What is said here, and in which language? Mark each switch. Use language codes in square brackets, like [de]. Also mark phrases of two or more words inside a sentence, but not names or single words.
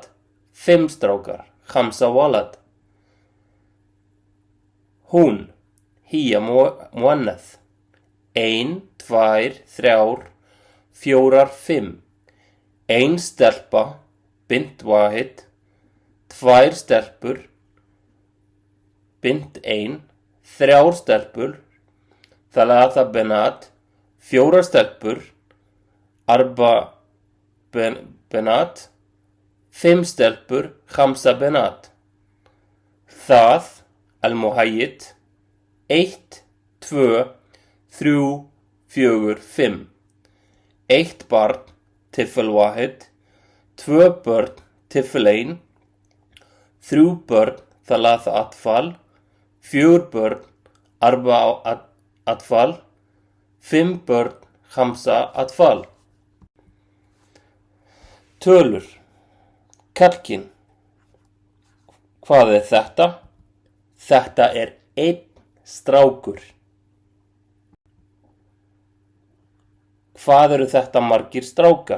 [ar] 5 strákar, 5 ولد. Hún, هي مؤنث. 1, 2, 3, 4, 5. 1 stelpa, bint واحد. [is] 2 stelpur, bint 1. 3 stelpur, [ar] ثلاثة بنات. 4 stelpur, 4 بنات. 5 stelpur, 5 بنات. [is] það, المحيط. 1, 2, 3, 4, 5. [ar] 1 barn, طفل واحد. 2 börn, طفلين. 3 börn, 3 أطفال. 4 börn, 4 أطفال. 5 börn, 5 أطفال. [is] Tölur. Karlkyn. Hvað þetta? Þetta 1 strákur. Hvað eru þetta margir strákar?